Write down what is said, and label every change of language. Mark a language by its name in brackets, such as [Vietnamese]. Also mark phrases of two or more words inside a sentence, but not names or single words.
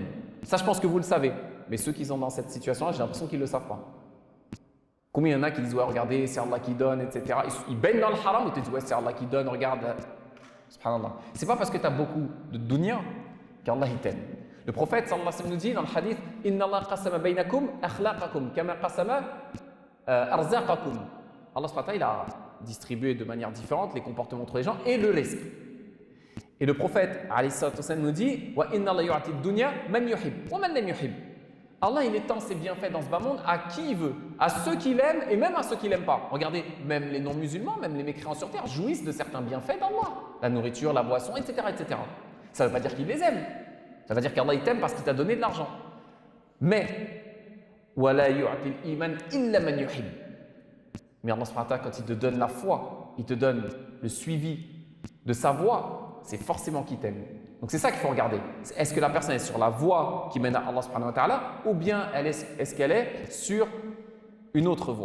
[French] Ça je pense que vous le savez. Mais ceux qui sont dans cette situation-là, j'ai l'impression qu'ils ne le savent pas. Combien il y en a qui disent ouais regardez, c'est Allah qui donne, etc. Ils baignent dans le haram, ils te disent ouais c'est Allah qui donne, regarde. Subhanallah. C'est pas parce que tu as beaucoup de dunya qu'Allah il t'aime. Le prophète [Arabic] صلى الله عليه وسلم [French] nous dit dans le hadith [Arabic] إن الله قسم بينكم أخلاقكم كما قسم أرزاقكم. [French] Allah [Arabic] سبحانه وتعالى [French] il a distribué de manière différente les comportements entre les gens et le risque. Et le prophète [Arabic] عليه الصلاة والسلام [French] nous dit [Arabic] وإن الله يؤتي الدنيا من يحب ومن لم يحب. [French] Allah il étend ses bienfaits dans ce bas monde à qui il veut, à ceux qu'il aime et même à ceux qu'il n'aime pas. Regardez, même les non-musulmans, même les mécréants sur terre jouissent de certains bienfaits d'Allah. La nourriture, la boisson, etc. etc. Ça ne veut pas dire qu'il les aime. Ça veut dire qu'Allah il t'aime parce qu'il t'a donné de l'argent. Mais, [Arabic] وَلَا يُعْتِ الْإِيمَانِ إِلَّا مَنْ يُحِبُّ. [French] Mais Allah [Arabic] سبحانه وتعالى, [French] quand il te donne la foi, il te donne le suivi de sa voie, c'est forcément qu'il t'aime. Donc c'est ça qu'il faut regarder. Est-ce que la personne est sur la voie qui mène à Allah [Arabic] سبحانه وتعالى [French] ou bien est-ce qu'elle est sur une autre voie?